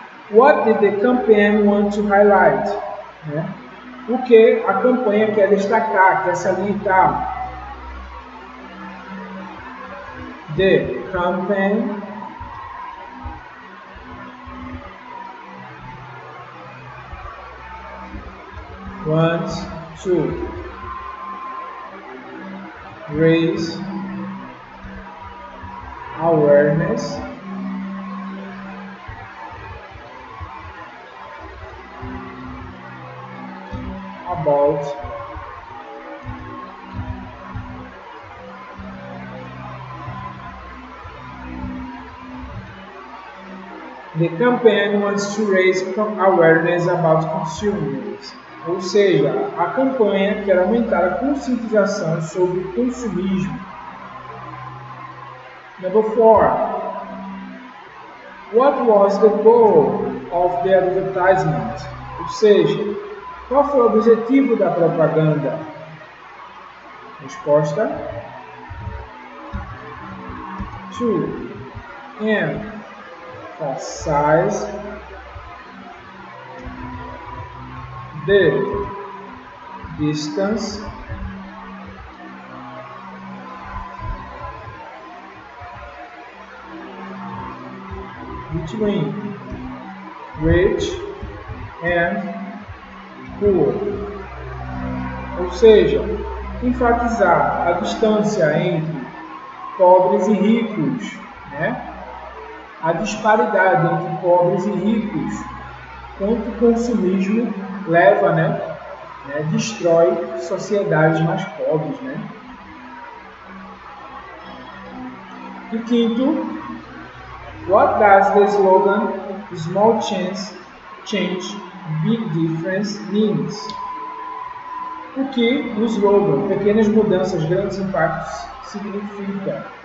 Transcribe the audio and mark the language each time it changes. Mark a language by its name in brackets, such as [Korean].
[English] What did the campaign want to highlight? [Portuguese] O que a campanha quer destacar, quer salientar? [English] The campaign wants to raise awareness about the campaign wants to raise awareness about consumers. [Portuguese] Ou seja, a campanha quer aumentar a conscientização sobre o consumismo. [English] Number 4. What was the goal of the advertisement? [Portuguese] Ou seja, qual foi o objetivo da propaganda? Resposta: [English] to emphasize the distance between rich and poor. [Portuguese] Ou seja, enfatizar a distância entre pobres e ricos, né? A disparidade entre pobres e ricos, quanto o consumismo leva, destrói sociedades mais pobres, né? E quinto, [English] what does the slogan "Small change, big difference" means? [Portuguese] O que o slogan "Pequenas mudanças, grandes impactos" significa?